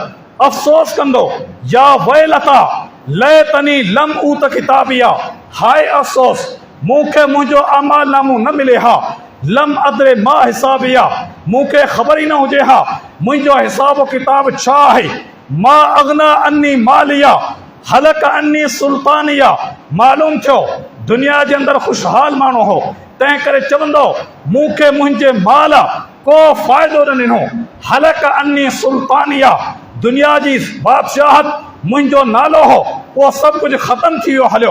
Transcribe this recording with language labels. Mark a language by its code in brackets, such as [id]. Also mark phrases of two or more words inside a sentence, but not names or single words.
[sd] अफ़सोस कंदो, [ar] يا ويلتا ليتني لم أوت كتابيه, [sd] हाय अफ़सोस मूंखे मुंहिंजो आमाल नामो न मिले हा। [ar] لم أدر ما حسابيه, [sd] मूंखे ख़बर ई न हुजे हा मुंहिंजो हिसाब किताब छा आहे। [ar] ما أغنى عني ماليه هلك عني سلطانيه, [sd] मालूम थियो दुनिया जे अंदरि ख़ुशहाल माण्हू हो, तंहिं करे चवंदो मूंखे मुंहिंजे माल को फ़ाइदो न ॾिनो। [ar] هلك عني سلطانيه, [sd] दुनिया जी बादशाहत मुंहिंजो नालो हो, उहो सभु कुझु ख़तमु थी वियो हलियो।